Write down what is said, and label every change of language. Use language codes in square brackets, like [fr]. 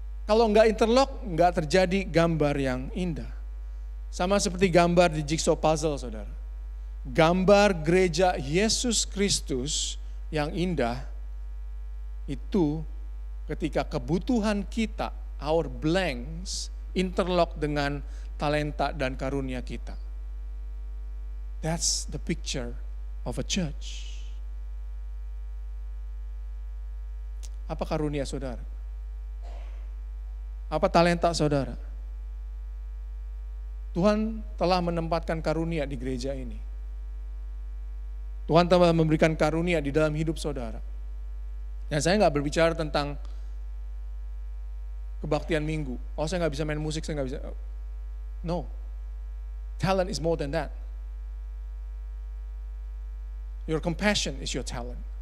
[id] Kalau enggak interlock, enggak terjadi gambar yang indah. Sama seperti gambar di jigsaw puzzle, saudara. Gambar gereja Yesus Kristus yang indah, itu ketika kebutuhan kita, [en] our blanks, [id] interlock dengan talenta dan karunia kita. [en] That's the picture of a church. [id] Apa karunia saudara? Apa talenta saudara? Tuhan telah menempatkan karunia di gereja ini. Tuhan telah memberikan karunia di dalam hidup saudara. Dan saya nggak berbicara tentang kebaktian minggu. Oh, saya nggak bisa main musik, saya nggak bisa. [en] No, talent is more than that. Your compassion is your talent.